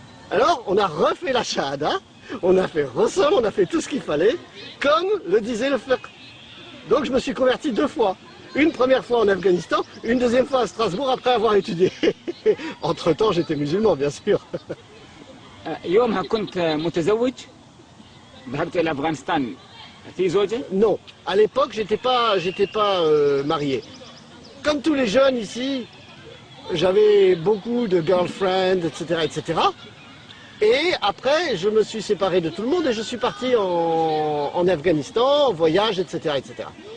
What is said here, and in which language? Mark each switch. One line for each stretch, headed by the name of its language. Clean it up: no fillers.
French: Alors on a refait la shahada, on a fait Rossol, on a fait tout ce qu'il fallait, comme le disait le fiqh. Donc je me suis converti 2 fois. Une première fois en Afghanistan, une deuxième fois à Strasbourg après avoir étudié. Entre temps j'étais musulman bien sûr.
Arabic: يومها كنت متزوج؟ ذهبت إلى أفغانستان في زوجة؟
French: Non, à l'époque j'étais pas marié. Comme tous les jeunes ici, j'avais beaucoup de girlfriends, etc., etc. Et après, je me suis séparé de tout le monde et je suis parti en Afghanistan, en voyage, etc., etc.